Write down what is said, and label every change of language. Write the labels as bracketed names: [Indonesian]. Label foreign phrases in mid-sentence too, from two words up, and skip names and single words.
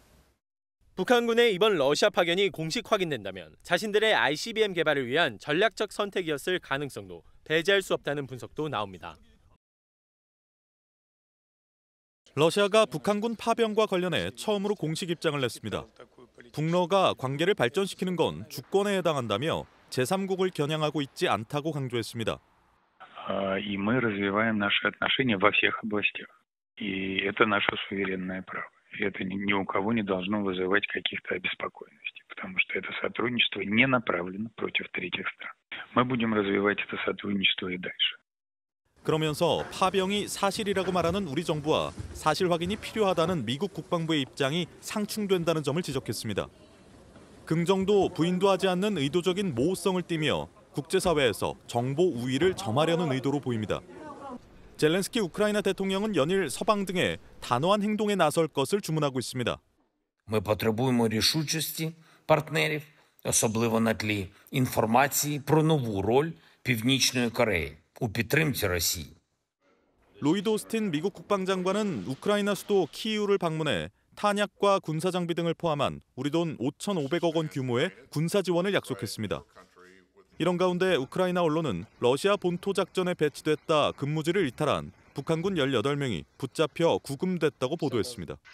[Korean] 북한군의 이번 러시아 파견이 공식 확인된다면 자신들의 ICBM 개발을 위한 전략적 선택이었을 가능성도 배제할 수 없다는 분석도 나옵니다. 러시아가 북한군 파병과 관련해 처음으로 공식 입장을 냈습니다. 북러가 관계를 발전시키는 건 주권에 해당한다며 제3국을 겨냥하고 있지 않다고 강조했습니다. [Russian] И мы развиваем наши отношения во всех областях. И это наше суверенное право. И это ни у кого не должно вызывать каких-то обеспокоенностей, потому что это сотрудничество не направлено против третьих стран. Мы будем развивать это сотрудничество и дальше. [Korean] 그러면서 파병이 사실이라고 말하는 우리 정부와 사실 확인이 필요하다는 미국 국방부의 입장이 상충된다는 점을 지적했습니다. 긍정도 부인도 하지 않는 의도적인 모호성을 띠며 국제사회에서 정보 우위를 점하려는 의도로 보입니다. 젤렌스키 우크라이나 대통령은 연일 서방 등에 단호한 행동에 나설 것을 주문하고 있습니다. [Ukrainian] Ми потребуємо рішучості партнерів, особливо на тлі інформації про нову роль Північної Кореї у підтримці Росії. [Korean] 로이드 오스틴 미국 국방장관은 우크라이나 수도 키이우를 방문해 탄약과 군사 장비 등을 포함한 우리 돈 5,500억 원 규모의 군사 지원을 약속했습니다. 이런 가운데 우크라이나 언론은 러시아 본토 작전에 배치됐다 근무지를 이탈한 북한군 18명이 붙잡혀 구금됐다고 보도했습니다.